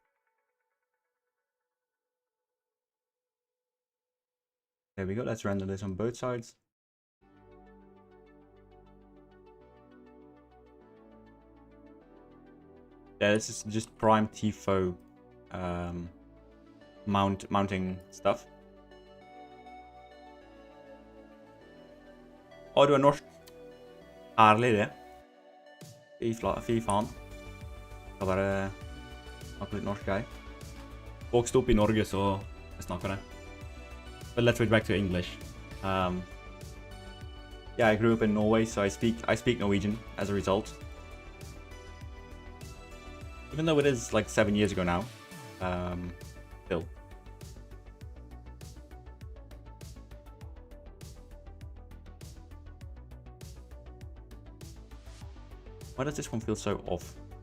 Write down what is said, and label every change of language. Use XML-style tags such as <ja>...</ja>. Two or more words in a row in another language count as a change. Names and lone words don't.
<en>There we go. Let's render this on both sides. Yeah, this is just prime TIFO mounting stuff.</en> <no>Å, du er norsk. Herlig det. Fy faen. Skal bare snakke litt norsk, jeg. Vokste opp I Norge, så jeg snakker det.</no> <en>But let's switch back to English. Yeah, I grew up in Norway, so I speak Norwegian as a result. Even though it is like 7 years ago now, still. Why does this one feel so off?</en>